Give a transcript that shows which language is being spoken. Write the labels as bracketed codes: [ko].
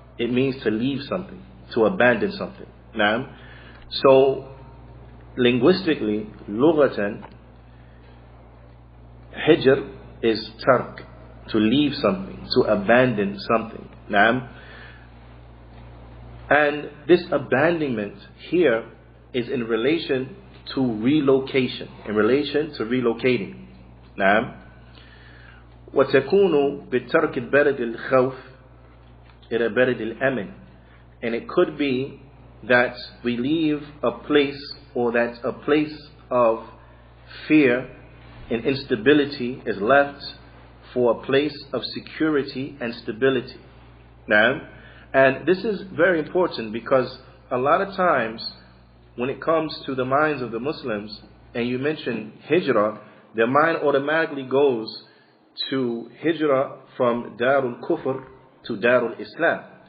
[en] It means to leave something, to abandon something. So linguistically, lughatan, hijr is tark, to leave something, to abandon something. And this abandonment here is in relation to relocation, in relation to relocating. [ar] وتكون بالترك البلد الخوف إلى بلد الأمن. [en] And it could be that we leave a place, or that a place of fear and instability is left for a place of security and stability. And this is very important, because a lot of times when it comes to the minds of the Muslims and you mention hijrah, their mind automatically goes to hijrah from Darul Kufr to Darul Islam.